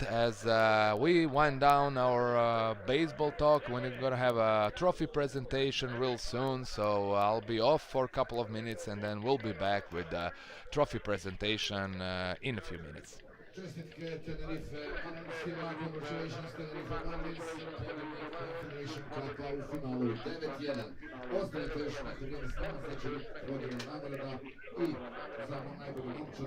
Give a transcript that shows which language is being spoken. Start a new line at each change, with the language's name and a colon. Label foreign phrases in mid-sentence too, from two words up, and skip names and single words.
English: As we wind down our baseball talk, we're gonna have a trophy presentation real soon, so I'll be off for a couple of minutes and then we'll be back with the trophy presentation in a few minutes.
Croatian: Čestitke Tenerife Marlinsima, congratulations Tenerife Marlins, pobjednik Confederation Cupa u finalu 9-1. Ostanite još neko vrijeme s nama, sad će biti podijeljena nagrada i za najbolju momčad.